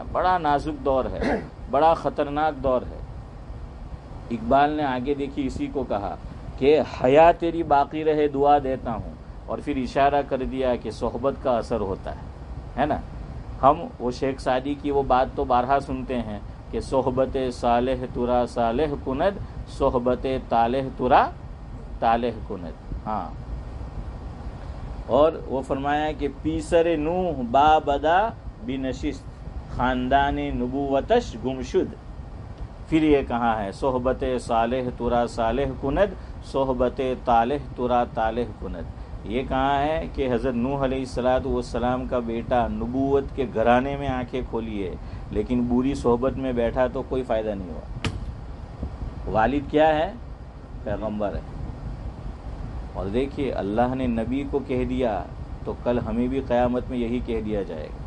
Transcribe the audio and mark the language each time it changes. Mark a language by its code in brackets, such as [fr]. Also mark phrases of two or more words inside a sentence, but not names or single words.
[ur] بڑا نازک دور ہے, بڑا خطرناک دور ہے. اقبال نے آگے دیکھی اسی کو کہا کہ حیا تیری باقی رہے دعا دیتا ہوں, اور پھر اشارہ کر دیا کہ صحبت کا اثر ہوتا ہے نا. ہم وہ شیخ سعدی کی وہ بات تو بارہا سنتے ہیں کہ [fa] صحبت صالح ترا صالح کند, صحبت طالح ترا طالح کند. ہاں, [ur] اور وہ فرمایا کہ [fa] پیسر نوح با بدا بنشست خاندان نبوتش گمشد. [ur] پھر یہ کہاں ہے [fa] صحبت صالح ترا صالح کند, صحبت طالح ترا طالح کند. [ur] یہ کہاں ہے کہ حضرت نوح علیہ السلام کا بیٹا نبوت کے گھرانے میں آنکھیں کھولی ہے, لیکن بری صحبت میں بیٹھا تو کوئی فائدہ نہیں ہوا. والد کیا ہے؟ پیغمبر ہے. اور دیکھیے اللہ نے نبی کو کہہ دیا تو کل ہمیں بھی قیامت میں یہی کہہ دیا جائے گا.